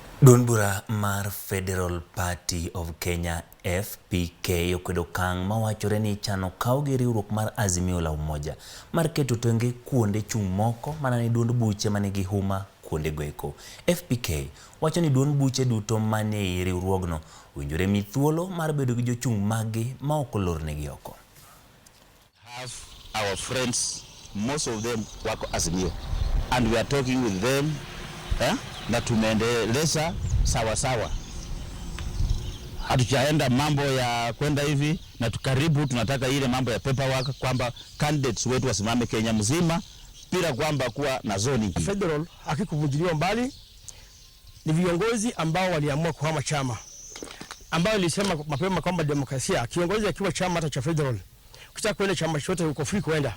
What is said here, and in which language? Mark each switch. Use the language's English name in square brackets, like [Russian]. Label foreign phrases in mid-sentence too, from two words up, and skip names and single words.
[Luo (Kenya and Tanzania)] Duond bura mar Federal Party of Kenya FPK okwedo okang' mawachore ni chano kawo gi riwruok mar Azimio la Umoja mar keto tenge kuonde chung' moko mana ni duond buche manigi huma kuonde goeko. FPK wacho ni duond buche duto manie riwruogno winjore mi thuolo mar bedo gi jochung' magi ma ok olornegi oko. [English] Have our friends, most of them wako Azimio, and we are talking with them [Swahili] na tumeendeleza sawa sawa. Hatujaenda mambo ya kwenda hivi, na tukaribu tunataka ile mambo ya paperwork kwamba candidates wetu wasimame Kenya mzima bila kwamba kuwa na zoni. Federal hakikuvunjiliwa mbali, ni viongozi ambao waliamua kuhama chama, ambao ilisema mapema kwamba demokrasia, kiongozi akiwa chama hata cha Federal, ukitaka kwenda chama chote uko free kwenda.